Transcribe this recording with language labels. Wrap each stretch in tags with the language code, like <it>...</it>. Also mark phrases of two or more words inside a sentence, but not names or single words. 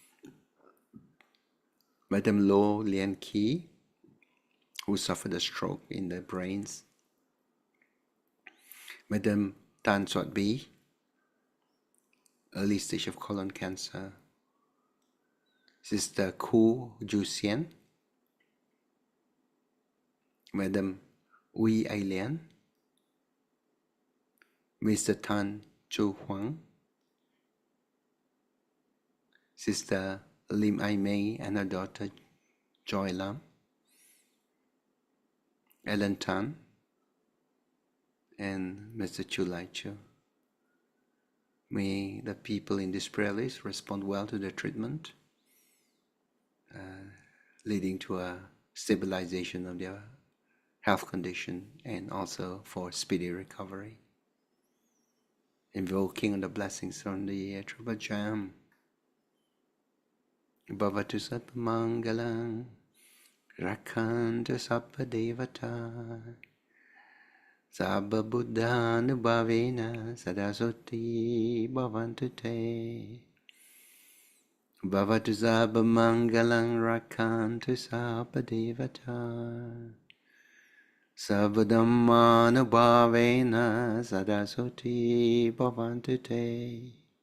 <en>Madam Lo Lian Ki, who suffered a stroke in the brains. Madam Tan Suat Bi, early stage of colon cancer. Sister Ku Ju Xian. Madam Wei Ai Lian. Mr. Tan Chu Huang. Sister Lim Ai Mei and her daughter Joy Lam. Ellen Tan and Mr. Chu Lai Chu. May the people in this prayer list respond well to the treatment, leading to a stabilization of their health condition and also for speedy recovery. Invoking the blessings from the Triple Jam.</en> <pi>Bhavatu Satmangalang Rakhantu Sappa Devata Sabba Buddhanubhavena Sadasoti Bhavantu Te Bhavatu Sabba Mangalang Rakhantu Sappa Devata Sabba Dhammanubhavena Sadasoti Bhavantu Te</pi>